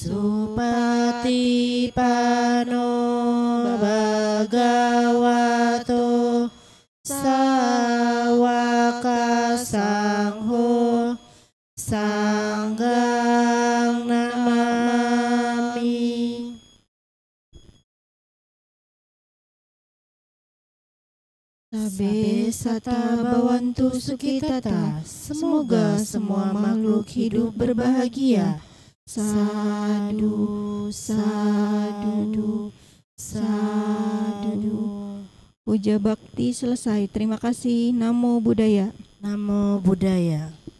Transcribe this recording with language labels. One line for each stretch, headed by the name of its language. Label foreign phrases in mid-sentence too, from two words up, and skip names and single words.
Pali: Patipano Bhagavato Sawaka Sangho Sanggang Namami. Sabe sata bawantu sukitata.
Indonesian: Semoga semua makhluk hidup berbahagia.
Pali: Sadu, sadu, sadu.
Indonesian: Puja bakti selesai. Terima kasih.
Pali: Namo Buddhaya. Namo Buddhaya.